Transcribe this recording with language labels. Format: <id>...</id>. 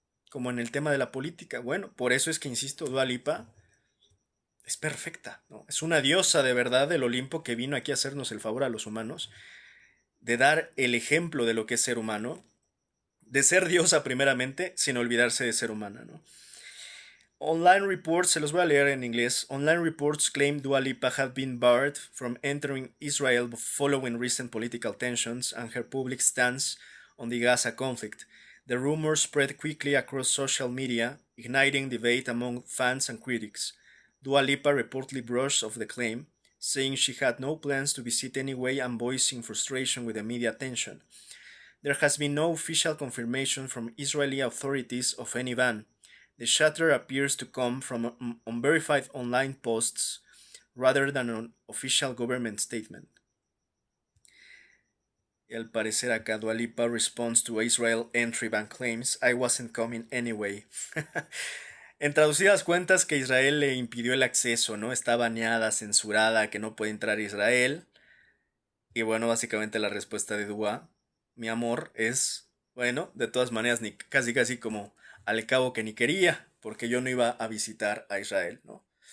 <es>Como en el tema de la política. Bueno, por eso es que insisto, Dua Lipa es perfecta, ¿no? Es una diosa de verdad del Olimpo que vino aquí a hacernos el favor a los humanos, de dar el ejemplo de lo que es ser humano, de ser diosa primeramente, sin olvidarse de ser humana, ¿no? Online reports, se los voy a leer en inglés.</es> <en>Online reports claim Dua Lipa had been barred from entering Israel following recent political tensions and her public stance on the Gaza conflict. The rumors spread quickly across social media, igniting debate among fans and critics. Dua Lipa reportedly brushed off the claim, saying she had no plans to visit anyway and voicing frustration with the media attention. There has been no official confirmation from Israeli authorities of any ban. The chatter appears to come from unverified online posts rather than an official government statement. Y al parecer acá Dua Lipa responds to Israel entry ban claims, I wasn't coming anyway.</en> <es>En traducidas cuentas que Israel le impidió el acceso, ¿no? Está baneada, censurada, que no puede entrar a Israel. Y bueno, básicamente la respuesta de Dua, mi amor, es, bueno, de todas maneras, ni casi casi como al cabo que ni quería, porque yo no iba a visitar a Israel, ¿no?</es>